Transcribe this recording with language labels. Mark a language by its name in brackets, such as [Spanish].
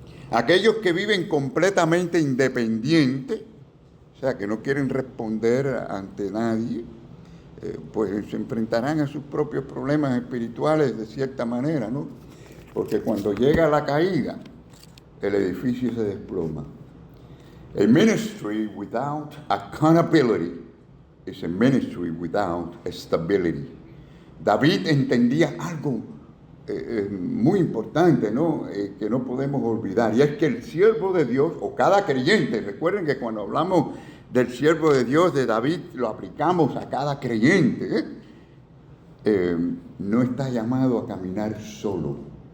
[Spanish] Aquellos que viven completamente independientes, o sea, que no quieren responder ante nadie, pues se enfrentarán a sus propios problemas espirituales de cierta manera, ¿no? Porque cuando llega la caída, el edificio se desploma. [English] A ministry without accountability is a ministry without stability. [Spanish] David entendía algo muy importante, ¿no? Que no podemos olvidar, y es que el siervo de Dios, o cada creyente, recuerden que cuando hablamos del siervo de Dios, de David, lo aplicamos a cada creyente, no está llamado a caminar solo.